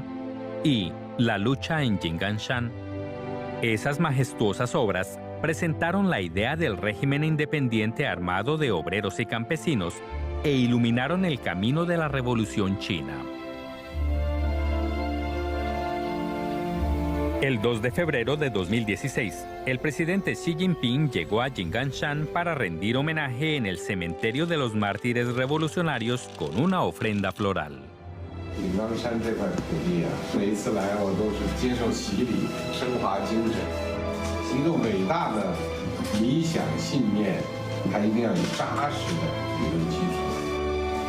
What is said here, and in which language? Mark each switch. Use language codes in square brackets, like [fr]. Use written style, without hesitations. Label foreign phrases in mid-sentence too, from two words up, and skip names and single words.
[es] Y la lucha en Jinganshan. Esas majestuosas obras presentaron la idea del régimen independiente armado de obreros y campesinos e iluminaron el camino de la Revolución China. El 2 de febrero de 2016, el presidente Xi Jinping llegó a Jinganshan para rendir homenaje en el cementerio de los mártires revolucionarios con una ofrenda floral. [zh] 井冈山这块土地啊，每一次来我都是接受洗礼，升华精神。一个伟大的理想信念，它一定要有扎实的理论基础。